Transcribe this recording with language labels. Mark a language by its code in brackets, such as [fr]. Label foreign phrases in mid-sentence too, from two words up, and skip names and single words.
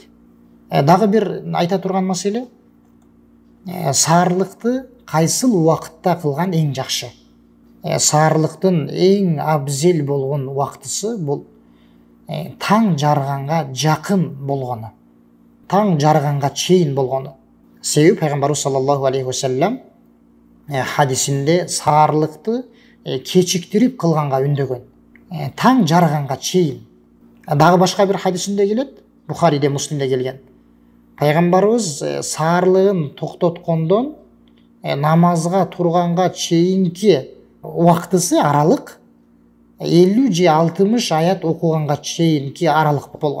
[ky] Дагы бир айта турган маселе, саарлыкты кайсыл убакытта кылган эң жакшы. Саарлыктын эң абзел болгон убактысы бул таң жарганга жакын болгону, таң жарганга чейин болгону. Себеби пайгамбарыбыз [ar] صلى الله عليه وسلم [ky] хадисинде саарлыкты кечиктирип кылганга үндөгөн. Таң жарганга чейин. Дагы башка бир хадисинде келет, Бухариде, Муслимде келген. Пайгамбарыбыз саарлыгын токтоткондон намазга турганга чейинки убактысы аралык 50 же 60 аят окуганга чейинки аралык болгон.